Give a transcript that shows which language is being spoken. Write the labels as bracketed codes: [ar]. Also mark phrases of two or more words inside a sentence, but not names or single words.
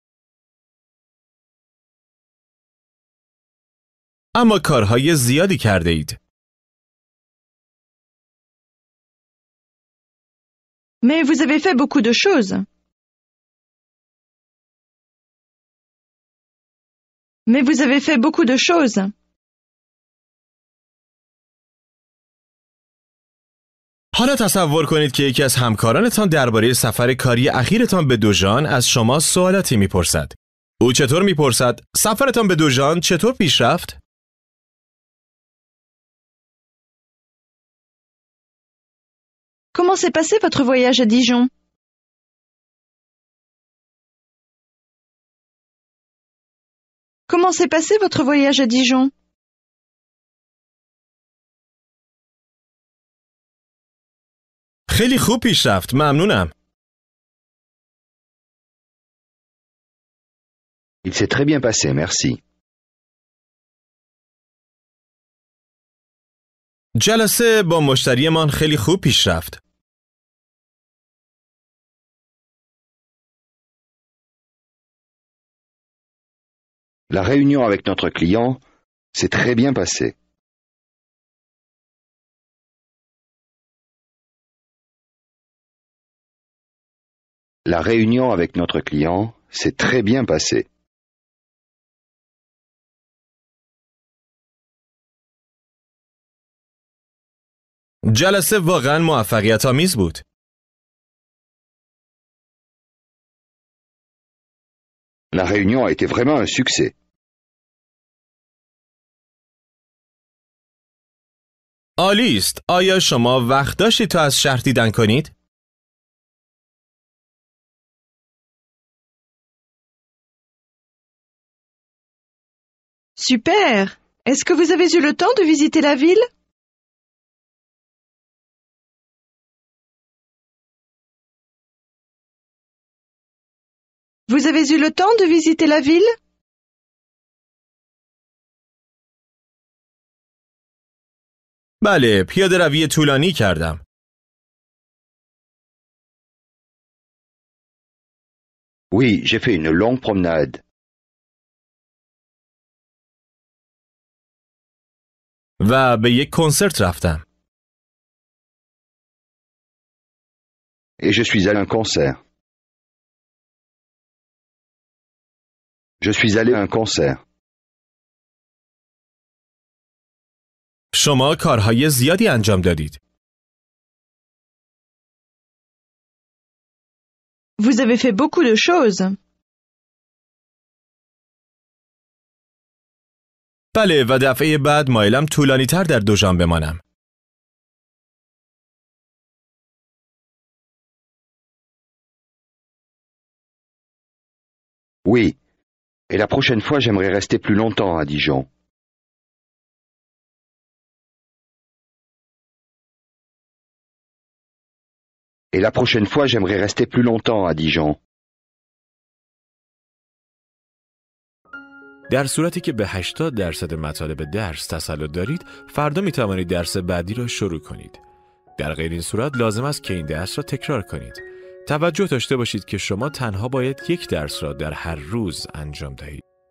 [fa] اما کارهای زیادی کرده اید. [fr] Mais vous avez fait beaucoup de choses. Mais vous avez fait beaucoup de choses. [fa] حالا تصور کنید که یکی از همکارانتان درباره سفر کاری اخیرتان به دوژان از شما سوالاتی میپرسد. او چطور میپرسد؟ سفرتان به دوژان چطور پیش رفت؟ [fr] Comment s'est passé votre voyage à Dijon? Comment s'est passé votre voyage à Dijon? [fa] خیلی خوب پیش رفت. ممنونم. [fr] Il s'est très bien passé, merci. [fa] جلسه با مشتریمان خیلی خوب پیش رفت. [fr] La réunion avec notre client s'est très bien passée. La réunion avec notre client s'est très bien passée. [fa] جلسه واقعا موفقیت آمیز بود. [fr] La réunion a été vraiment un succès. [fa] عالی است. آیا شما وقت داشتید تا از شهر دیدن کنید؟ [fr] Super! Est-ce que vous avez eu le temps de visiter la ville? Vous avez eu le temps de visiter la ville? [fa] بله، پیاده روی طولانی کردم. [fr] Oui, j'ai fait une longue promenade. [fa] و به یک کنسرت رفتم. [fr] Et je suis allé à un concert. Je suis allé à un concert. [fa] شما کارهای زیادی انجام دادید. [fr] Vous avez fait beaucoup de choses. [fa] بله و دفعه بعد مایلم طولانی تر در دوژان بمانم. [fr] Oui. Et la prochaine fois, j'aimerais rester plus longtemps à Dijon. Et la prochaine fois, j'aimerais rester plus longtemps à Dijon. [fa] در صورتی که به 80% مطالب درس تسلط دارید، فردا می توانید درس بعدی را شروع کنید. در غیر این صورت لازم است که این درس را تکرار کنید. توجه داشته باشید که شما تنها باید یک درس را در هر روز انجام دهید.